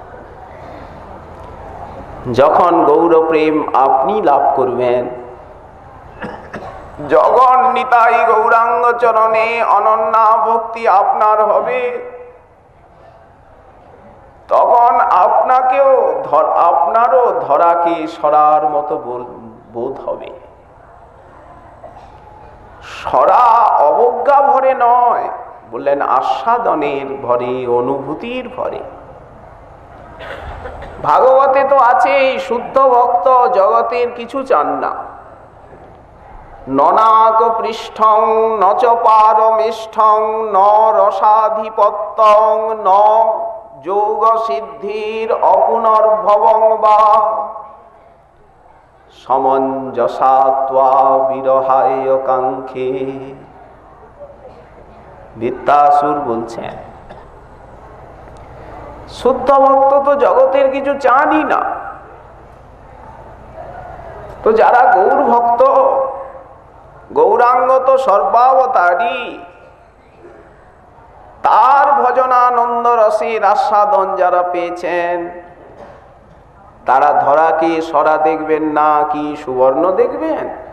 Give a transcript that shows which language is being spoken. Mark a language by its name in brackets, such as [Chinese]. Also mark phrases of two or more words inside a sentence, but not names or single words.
[Bangla] যখন গৌর প্রেম আপনি লাভ করবেন, জগন নিতাই গৌরাঙ্গ চরণে অনন্যা ভক্তি আপনার হবে, তখন আপনারও ধরাকে সরার মতো বোধ হবে। সরা অবজ্ঞা ভরে নয়, বললেন আস্বাদনের ভরে, অনুভূতির ভরে। ভাগবতে তো আছেই, শুদ্ধ ভক্ত জগতের কিছু চান না। [Sanskrit] ননাক পৃষ্ঠং নচ পারমেষ্ঠং ন রসাধিপত্যং ন যোগ সিদ্ধির অপুনর্ভবং বা সমঞ্জসাত্বা বিরহায় কাঙ্ক্ষে। [Bangla] বিদ্যাসুর বলছেন, শুদ্ধ ভক্ত তো জগতের কিছু চানই না। তো যারা গৌর ভক্ত, গৌরাঙ্গ তো সর্বাবতারী, তার ভজনানন্দ রসের আস্বাদন যারা পেয়েছেন, তারা ধরাকে সরা দেখবেন না কি সুবর্ণ দেখবেন?